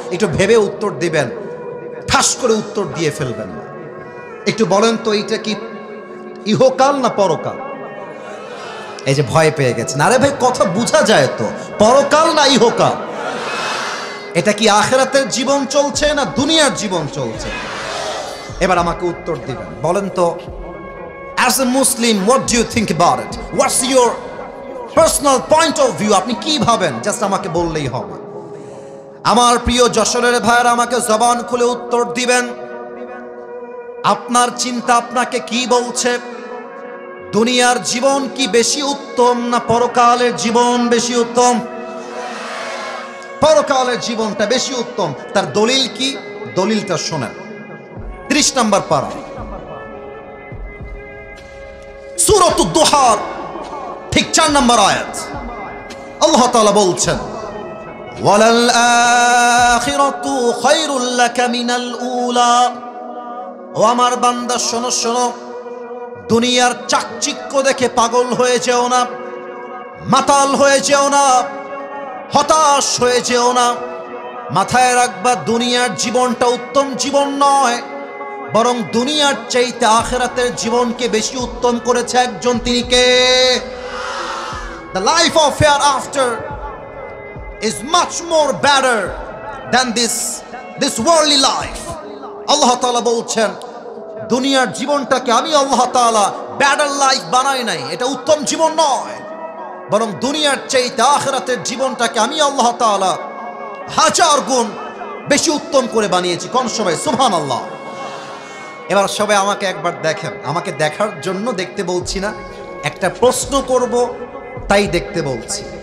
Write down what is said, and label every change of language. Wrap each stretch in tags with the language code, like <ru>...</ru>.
<bn>একটু ভেবে উত্তর দিবেন, ঠাস করে উত্তর দিয়ে ফেলবেন না। একটু বলেন তো, এইটা কি ইহকাল না পরকাল? এই যে ভয় পেয়ে গেছেন, আরে ভাই কথা বোঝা যায় তো, পরকাল না ইহকাল? এটা কি আখিরাতের জীবন চলছে না দুনিয়ার জীবন চলছে? এবার আমাকে উত্তর দিবেন, বলেন তো,</bn> <en>as a Muslim, what do you think about it? What's your personal point of view?</en> <bn>আপনি কি ভাবেন? জাস্ট আমাকে বললেই হবে। আমার প্রিয় যশোরের ভাইরা, আমাকে জবান খুলে উত্তর দিবেন। আপনার চিন্তা আপনাকে কি বলছে? দুনিয়ার জীবন কি বেশি উত্তম না পরকালের জীবন বেশি উত্তম? পরকালের জীবনটা বেশি উত্তম। তার দলিল কি? দলিলটা শোনেন। 30 নম্বর পারা, সূরাতুদ দুহা 4 নম্বর আয়াত আল্লাহ তাআলা বলছেন</bn> <ar>ওয়ালাল আখিরাতু খায়রুল লাকা মিনাল উলা।</ar> <bn>ও আমার বান্দা শোনো শোনো, দুনিয়ার চাকচিক্য দেখে পাগল হয়ে যেও না, মাতাল হয়ে যেও না, হতাশ হয়ে যেও না। মাথায় রাখবা দুনিয়ার জীবনটা উত্তম জীবন নয়, বরং দুনিয়ার চাইতে আখিরাতের জীবনকে বেশি উত্তম করেছে একজন, তিনি কে?</bn> <en>The life of hereafter is much more better than this worldly life.</en> <bn>আল্লাহ তাআলা বলছেন দুনিয়ার জীবনটাকে আমি আল্লাহ তাআলা বেটার লাইফ বানাই নাই, এটা উত্তম জীবন নয়, বরং দুনিয়ার চাইতে আখিরাতের জীবনটাকে আমি আল্লাহ তাআলা 1000 গুণ বেশি উত্তম করে বানিয়েছি। কোন সবাই সুবহানাল্লাহ। এবার সবাই আমাকে একবার দেখেন, আমাকে দেখার জন্য দেখতে বলছি না, একটা প্রশ্ন করব তাই দেখতে বলছি।</bn>